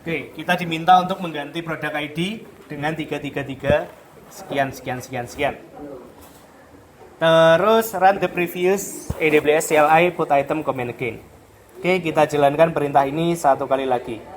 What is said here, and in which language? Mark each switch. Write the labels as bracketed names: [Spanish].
[Indonesian] Oke, kita diminta untuk mengganti produk ID dengan 333 sekian. [English] Terus run the previous AWS CLI put item command again. [Indonesian] Oke, kita jalankan perintah ini 1 kali lagi.